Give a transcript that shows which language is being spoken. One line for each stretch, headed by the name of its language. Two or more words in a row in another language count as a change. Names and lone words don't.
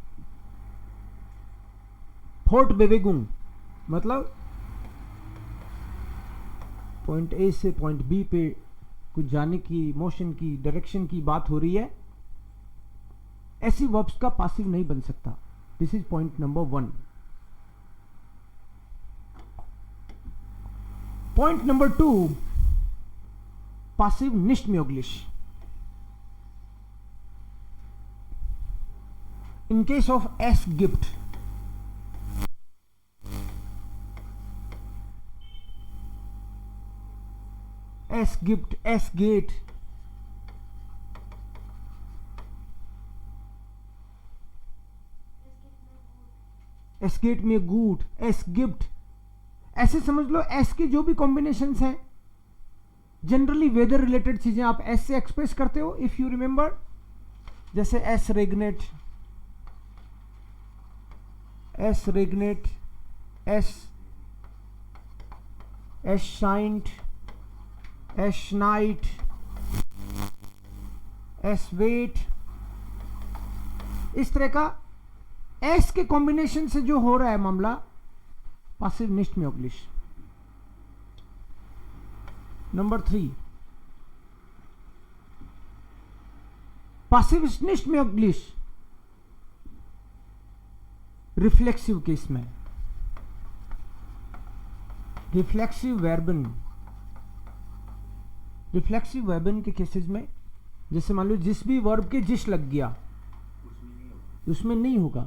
Hindi: फोर्टबेवेगुंग मतलब
English: point A
Hindi: से
English: point B
Hindi: पे कुछ जाने की, मोशन की, डायरेक्शन की बात हो रही है, ऐसी वर्ब्स का पासिव नहीं बन सकता।
English: This is point number 1. Point number 2,
German: Passiv nicht möglich.
English: In case of
German: es gibt, es gibt, es geht, es geht mir gut, es gibt,
Hindi: ऐसे समझ लो एस के जो भी कॉम्बिनेशंस हैं,
English: generally weather related
Hindi: चीजें आप एस से एक्सप्रेस करते हो,
English: if you remember,
Hindi: जैसे
German: es regnet, es regnet, es scheint, es schneit, es weht,
Hindi: इस तरह का एस के कॉम्बिनेशन से जो हो रहा है मामला,
German: Passiv nicht möglich.
Hindi: नंबर 3,
German: Passiv nicht möglich
English: reflexive case
Hindi: में।
German: reflexive Verben reflexive Verben
Hindi: के केसेस में जैसे मान लो जिस भी वर्ब के जिस लग गया उसमें नहीं होगा.